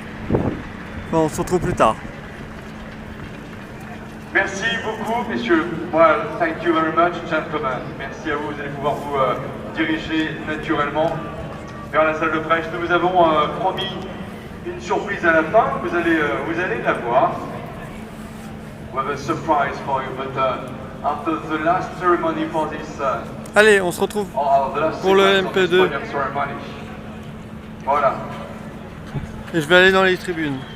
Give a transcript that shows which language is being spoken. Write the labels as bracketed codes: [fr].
[fr] Enfin, on se retrouve plus tard. Merci beaucoup, messieurs. [en] Well, thank you very much, gentlemen. [fr] Merci à vous. Vous allez pouvoir vous diriger naturellement vers la salle de presse. Nous vous avons promis une surprise à la fin. Vous allez la voir. [en] We have a surprise for you, but after the last ceremony for this. [fr] Allez, on se retrouve pour le MP2. Voilà. Et je vais aller dans les tribunes.